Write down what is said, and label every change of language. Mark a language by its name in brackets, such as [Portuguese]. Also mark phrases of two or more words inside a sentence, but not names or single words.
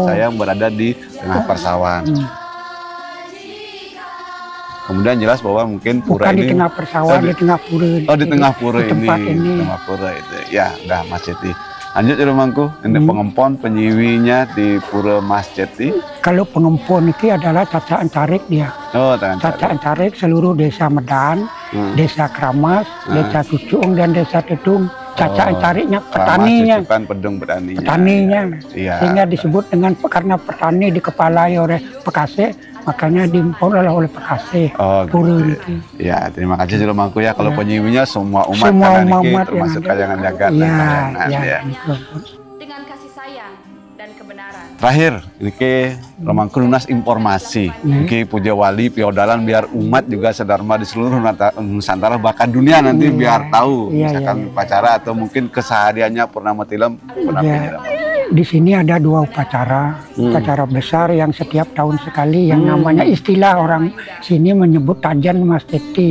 [Indonesian] Mas saya berada di tengah persawahan. Kemudian jelas bahwa mungkin pura bukan ini di tengah persawahan, di tengah pura. Oh, di tengah pura ini. Ini. Tengah pura itu. Ya, udah Mas Ceti. Lanjut ya mangku. Ini pengempon penyiwinya di pura Mas Ceti. Kalau pengempon ini adalah cacaan carik dia. Oh, cacaan carik seluruh desa Medan, desa Kramas, desa Cucung dan desa Tedung. Cacaan cariknya petaninya. Cucukan pedung petaninya. Petaninya. Ya. Sehingga disebut dengan karena petani dikepalai oleh Pekase, makanya diimpor oleh Pekase. Pura gitu. Ya, terima kasih sudah mangku ya. Kalau penyiwinya semua umat termasuk kayangan jagat dan kayangan ya. Dengan kasih sayang dan kebenaran. Terakhir, ini Romangku lunas informasi. Ini puja wali piodalan biar umat juga sedharma di seluruh Nusantara bahkan dunia nanti biar tahu misalkan upacara atau mungkin kesehariannya Purnama Tilem. Di sini ada 2 upacara, upacara besar yang setiap tahun sekali yang namanya istilah orang sini menyebut Tajan Mas Ceti.